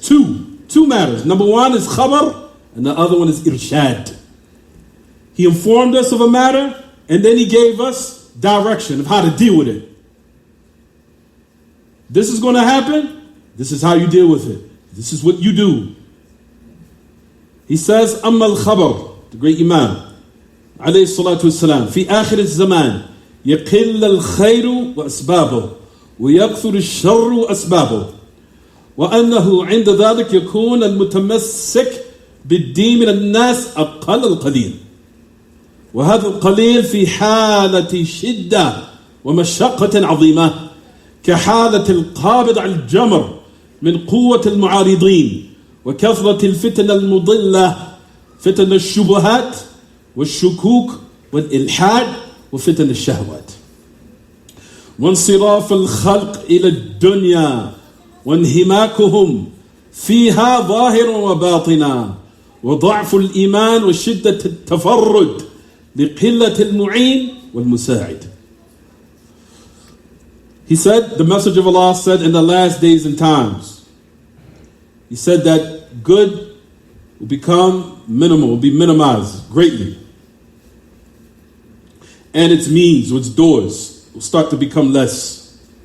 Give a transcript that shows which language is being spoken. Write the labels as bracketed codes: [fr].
[en] Two matters. Number one is khabar, and the other one is irshad. He informed us of a matter, and then he gave us direction of how to deal with it. This is going to happen. This is how you deal with it. This is what you do. He says, [ar] Amma al-khabar, [en] the great Imam, [ar] alayhi salatu wassalam, fi akhir al-zaman, يقل الخير وأسبابه ويكثر الشر وأسبابه وأنه عند ذلك يكون المتمسك بالدين من الناس أقل القليل وهذا القليل في حالة شدة ومشقة عظيمة كحالة القابض على الجمر من قوة المعارضين وكثرة الفتن المضلة فتن الشبهات والشكوك والإلحاد وفتن الشهوات وانصراف الخلق إلى الدنيا وانهماكهم فيها ظاهرا وباطنا وضعف الإيمان وشدة التفرد لقلة المعين والمساعد. [en] He said, the Messenger of Allah said in the last days and times, he said that good will become minimal, will be minimized greatly. And its means, its doors, will start to become less.